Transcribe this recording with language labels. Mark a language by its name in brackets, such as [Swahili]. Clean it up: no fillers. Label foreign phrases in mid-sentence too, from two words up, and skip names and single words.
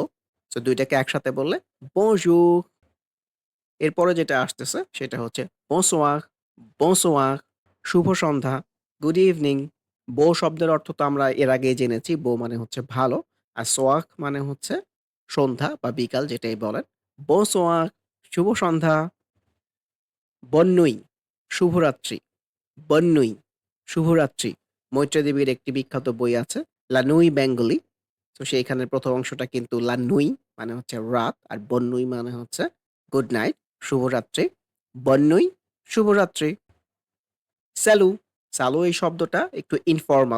[Bangla] সো ২ টাকে একসাথে বললে bonjour। এরপরে যেটা আসতেছে সেটা হচ্ছে [French] bonsoir, bonsoir, [Bangla] শুভ সন্ধ্যা, [English] good evening. [Bangla] beau শব্দের অর্থ তো আমরা এর আগেই জেনেছি। beau মানে হচ্ছে ভালো। আর soir মানে হচ্ছে সন্ধ্যা বা বিকাল যেটাই বলেন। bonsoir, শুভ সন্ধ্যা। [French] bonne nuit, [Bangla] শুভরাত্রি। [French] bonne nuit, [Bangla] শুভরাত্রি। মৈত্রেয়ী দেবীর একটি বিখ্যাত বই আছে 'লা nuit বেঙ্গলি'। তো সেইখানের ১ম অংশটা কিন্তু [French] 'la nuit' [Bangla] মানে হচ্ছে রাত আর [French] 'bonne nuit' [Bangla] মানে হচ্ছে [English] good night, [Bangla] শুভরাত্রি। [French] 'bonne nuit', শুভরাত্রি। salut, salut [Bangla] এই শব্দটা একটু ইনফর্মাল।